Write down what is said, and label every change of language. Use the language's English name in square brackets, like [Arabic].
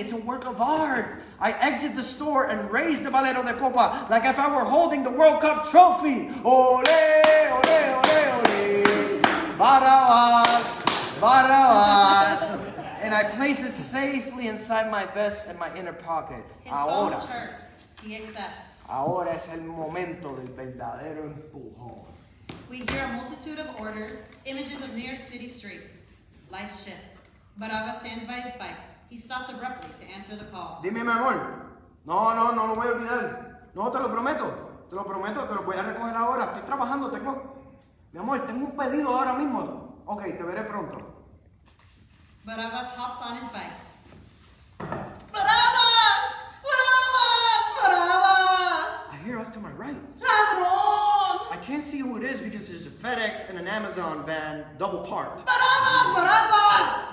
[English] It's a work of art. I exit the store and raise the Valero de Copa like if I were holding the World Cup trophy. Ole, ole, ole, ole. Barabas, Barabas. And I place it safely inside my vest and my inner pocket. His phone [Spanish] Ahora, [English] chirps. He accepts. [Spanish] ahora es el momento del verdadero empujón. [English] We hear a multitude of orders, images of New York City streets. Lights shift. Baraba stands by his bike. He stopped abruptly to answer the call. [Spanish] Dime, mi amor. No lo voy a olvidar. No, te lo prometo. Te lo prometo que lo voy a recoger ahora. Estoy trabajando, Mi amor, tengo un pedido ahora mismo. Ok, te veré pronto. [English] Barabas hops on his bike. Barabas! Barabas! Barabas! I hear off to my right. [Spanish] Ladrón! [English] I can't see who it is because there's a FedEx and an Amazon van double parked. Barabas! Barabas!